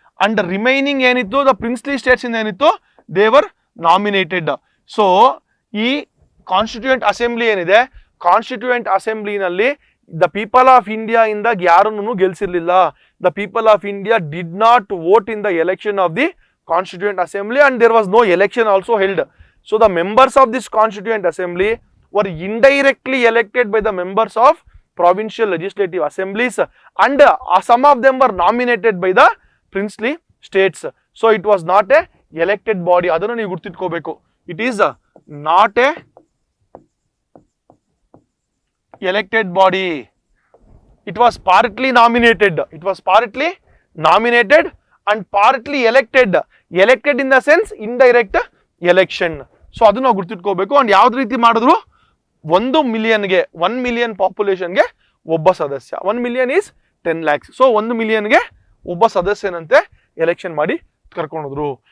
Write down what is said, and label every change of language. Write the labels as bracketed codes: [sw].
[kn] And remaining ಏನಿತ್ತು the princely States ಇಂದ ಏನಿತ್ತು, [en] They were nominated. [kn] ಸೊ ಈ ಕಾನ್ಸ್ಟಿಟ್ಯೂಯೆಂಟ್ ಅಸೆಂಬ್ಲಿ ಏನಿದೆ, constituent ಅಸೆಂಬ್ಲಿನಲ್ಲಿ the people of India ಇಂದ ಯಾರನ್ನು ಗೆಲ್ಸಿರ್ಲಿಲ್ಲ. [en] The people of India did not vote in the election of the constituent assembly and there was no election also held. So the members of this constituent assembly were indirectly elected by the members of provincial legislative assemblies and some of them were nominated by the princely states. So it was not a elected body. [kn] Adannu ನೀವು ಗುರ್ತಿಟ್ಕೋಬೇಕು. [en] It is not a elected body. It was partly nominated. It was partly nominated and partly elected. Elected in the sense indirect election. [kn] So ಅದನ್ನ ನಾವು ಗುರ್ತಿಟ್ಕೋಬೇಕು. And ಯಾವ್ದು ರೀತಿ ಮಾಡಿದ್ರು, 1 ಮಿಲಿಯನ್ಗೆ 1 million ಪಾಪ್ಯುಲೇಷನ್ಗೆ ಒಬ್ಬ ಸದಸ್ಯ, 1 million is 10 lakhs. So 1 ಮಿಲಿಯನ್ಗೆ ಒಬ್ಬ ಸದಸ್ಯನಂತೆ election ಮಾಡಿ ಕರ್ಕೊಂಡ್ರು.